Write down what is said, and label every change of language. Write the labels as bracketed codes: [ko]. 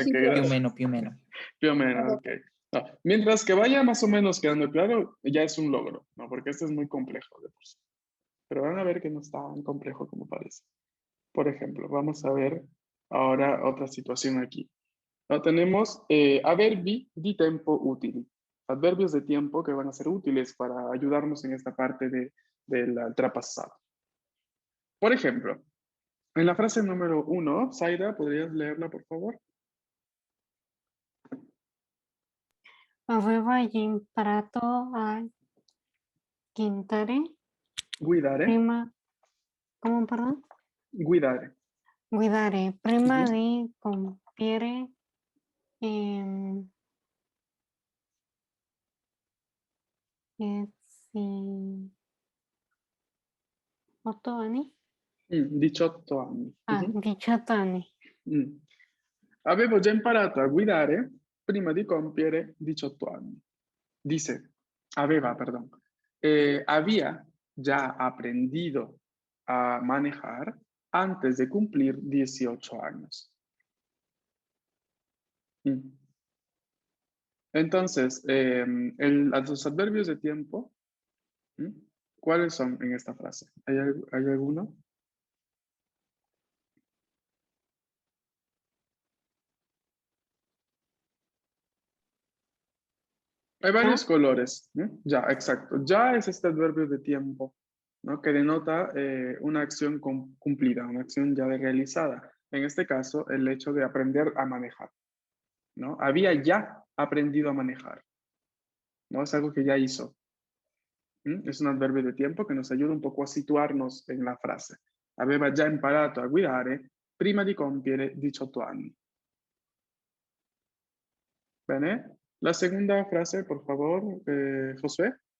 [es] sí, profe. gracias. [it] Più meno. [es] Più o menos, ok. No, mientras que vaya más o menos quedando claro, ya es un logro, ¿no? Porque este es muy complejo de por sí. Pero van a ver que no es tan complejo como parece. Por ejemplo, vamos a ver ahora otra situación aquí. ¿No? Tenemos [it] adverbi di tempo utili. [es] Adverbios de tiempo que van a ser útiles para ayudarnos en esta parte del trapasado. Por ejemplo, en la frase número 1, Zaira, ¿podrías leerla, por favor? [it] Aveva imparato a cantare Guidare. prima, [es] ¿cómo, perdón? [it] Guidare. Guidare prima Ujú. di compiere ehm, sì, 8 anni? 18 anni. Ah, Mhm. 18 anni. Mm. Avevo già imparato a guidare prima di compiere 18 anni. [es] Dice, aveva, perdón. Había ya aprendido a manejar antes de cumplir 18 años. Mm. Entonces, los adverbios de tiempo, ¿mm? ¿Cuáles son en esta frase? ¿Hay alguno? Hay varios colores, ¿no? Ya, exacto. Ya es este adverbio de tiempo, ¿no? Que denota una acción cumplida, una acción ya realizada. En este caso, el hecho de aprender a manejar, ¿no? Había ya aprendido a manejar, ¿no? Es algo que ya hizo. Es un adverbio de tiempo que nos ayuda un poco a situarnos en la frase. [it] Aveva già imparato a guidare prima di compiere 18 anni. Bene? [es] La segunda frase, por favor, Josué.